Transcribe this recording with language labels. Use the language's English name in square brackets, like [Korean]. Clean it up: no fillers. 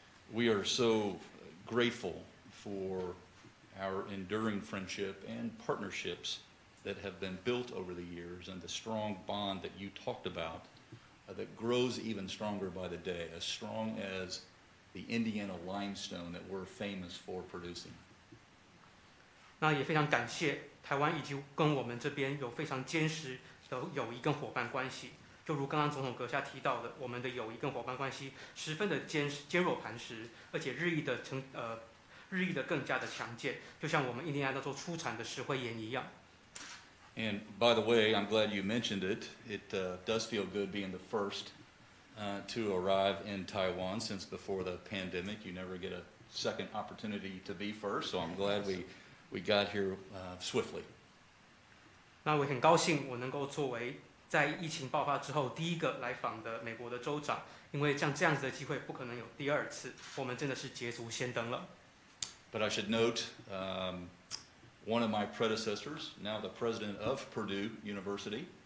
[English] We are so grateful for our enduring friendship and partnerships that have been built over the years, and the strong bond that you talked about that grows even stronger by the day, as strong as the Indiana limestone that we're famous for producing. [Chinese] 那也非常感谢台湾以及跟我们这边有非常坚实的友谊跟伙伴关系。就如刚刚总统阁下提到的，我们的友谊跟伙伴关系十分的坚若磐石，而且日益的更加的强健，就像我们印第安纳州出产的石灰岩一样。 [English] And by the way, I'm glad you mentioned it. It does feel good being the first to arrive in Taiwan, since before the pandemic you never get a second opportunity to be first, so I'm glad we got here swiftly. [Chinese] 那我很高兴我能够作为在疫情爆发之后第一个来访的美国的州长，因为像这样子的机会不可能有第二次，我们真的是捷足先登了。 [English] But I should note, one of my predecessors, now the president of Purdue University,